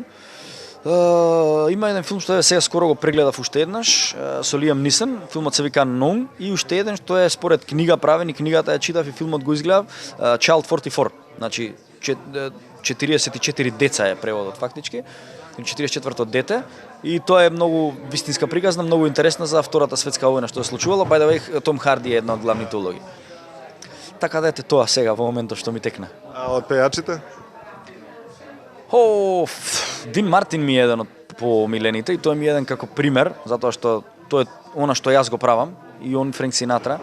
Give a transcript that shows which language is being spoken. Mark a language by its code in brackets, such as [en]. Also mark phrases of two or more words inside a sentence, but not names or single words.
[mk] Има еден филм што сега скоро го прегледав уште еднаш со Лиам Нисон, филмот се вика Нон, и уште еден што е според книга правен и книгата ја читав и филмот го изгледав, Child 44, значи 44 деца е преводот фактички. 44-то дете и тоа е многу вистинска приказна, многу интересна за Втората светска војна што се случувало. [en] By the way, [mk] Том Харди е една од главните улоги. Така да ете тоа сега во моментот што ми текна. А од пејачите? Дин Мартин ми е еден од помилените и тој ми е еден како пример, затоа што тоа е она што јас го правам и он Френк Синатра.